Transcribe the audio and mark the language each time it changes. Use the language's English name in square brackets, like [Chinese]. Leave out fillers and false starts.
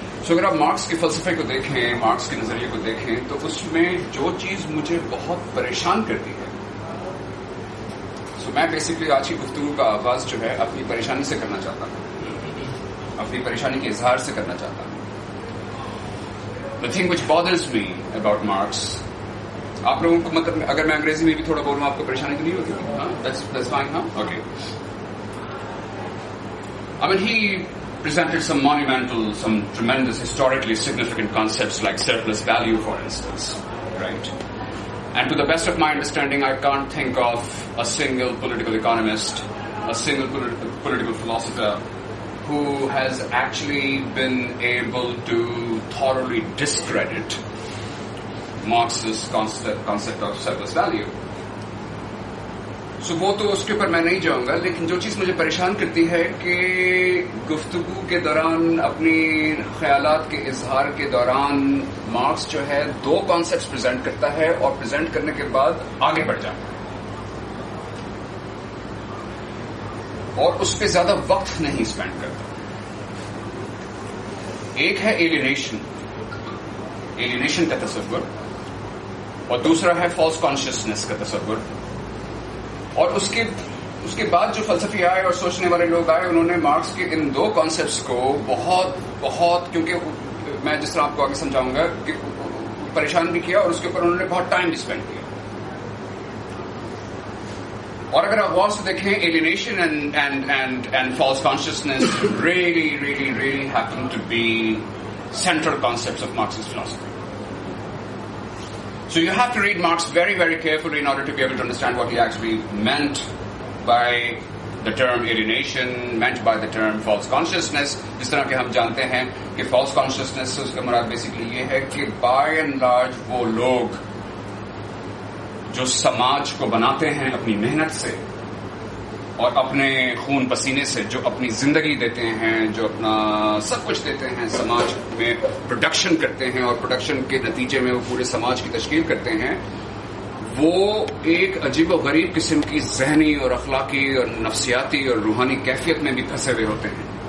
[Urdu] اگر آپ مارکس کے فلسفے کو دیکھیں, مارکس کے نظریے کو دیکھیں, تو اس میں جو چیز مجھے بہت پریشان کرتی ہے, میں بیسکلی آج کی گفتگو کا آغاز جو ہے اپنی پریشانی سے کرنا چاہتا ہوں, اپنی پریشانی کے اظہار سے کرنا چاہتا ہوں. [English] The thing which bothers me about Marx, [Urdu] آپ لوگوں کو مطلب اگر میں انگریزی میں بھی تھوڑا بولوں آپ کو پریشانی تو نہیں ہوتی؟ ہاں, [English] that's fine, [Urdu] ہاں, [English] okay. I mean, he presented some monumental, some tremendous, historically significant concepts like surplus value, for instance, right? And to the best of my understanding, I can't think of a single political economist, a single political philosopher who has actually been able to thoroughly discredit Marx's concept of surplus value. [Urdu] وہ تو اس کے اوپر میں نہیں جاؤں گا, لیکن جو چیز مجھے پریشان کرتی ہے کہ گفتگو کے دوران, اپنی خیالات کے اظہار کے دوران مارکس جو ہے دو کانسیپٹس پریزنٹ کرتا ہے, اور پریزنٹ کرنے کے بعد آگے بڑھ جاتا ہے, اور اس پہ زیادہ وقت نہیں اسپینڈ کرتا. ایک ہے ایلینیشن کا تصور, اور دوسرا ہے فالس کانشیسنس کا تصور. اور اس کے بعد جو فلسفی آئے اور سوچنے والے لوگ آئے, انہوں نے مارکس کے ان دو کانسیپٹس کو بہت کیونکہ میں جس طرح آپ کو آگے سمجھاؤں گا کہ پریشان بھی کیا, اور اس کے اوپر انہوں نے بہت ٹائم بھی اسپینڈ کیا. اور اگر آپ غور سے دیکھیں, [English] alienation and false consciousness really happen to be central concepts of Marxist philosophy. So you have to read Marx very, very carefully in order to be able to understand what he actually meant by the term alienation, meant by the term false consciousness. [Urdu] جس طرح کہ ہم جانتے ہیں کہ false consciousness سے اس کا مراد basically یہ ہے کہ [English] by and large [Urdu] وہ لوگ جو سماج کو بناتے ہیں اپنی محنت سے اور اپنے خون پسینے سے, جو اپنی زندگی دیتے ہیں, جو اپنا سب کچھ دیتے ہیں, سماج میں پروڈکشن کرتے ہیں, اور پروڈکشن کے نتیجے میں وہ پورے سماج کی تشکیل کرتے ہیں, وہ ایک عجیب و غریب قسم کی ذہنی اور اخلاقی اور نفسیاتی اور روحانی کیفیت میں بھی پھنسے ہوئے ہوتے ہیں.